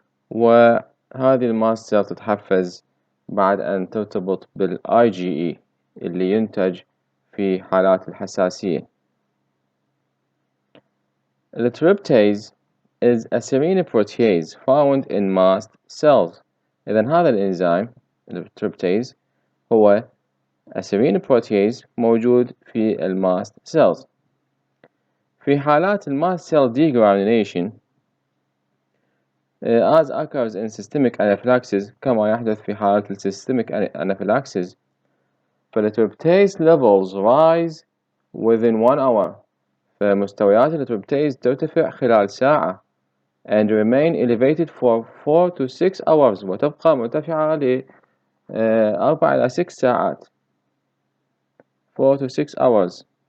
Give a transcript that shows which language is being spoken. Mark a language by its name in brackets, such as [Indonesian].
[Arabic] وهذه الماست سيل تتحفز بعد أن ترتبط بالIgE اللي ينتج في حالات الحساسية. [English] The tryptase is a serine protease found in mast cells. [Arabic] إذن هذا الإنزيم التريبتيز هو [English] a serine protease [Arabic] موجود في الماست cells. في حالات الماست [English] cell degranulation as occurs in systemic anaphylaxis [Arabic] كما يحدث في حالة [English] systemic anaphylaxis، فالتريبتيز levels rise within 1 hour، [Arabic] فمستويات التريبتيز ترتفع خلال ساعة [English] and remain elevated for 4 to 6 hours، [Arabic] وتبقى مرتفعة ل 4 إلى 6 ساعات [English] 4 to 6 hours.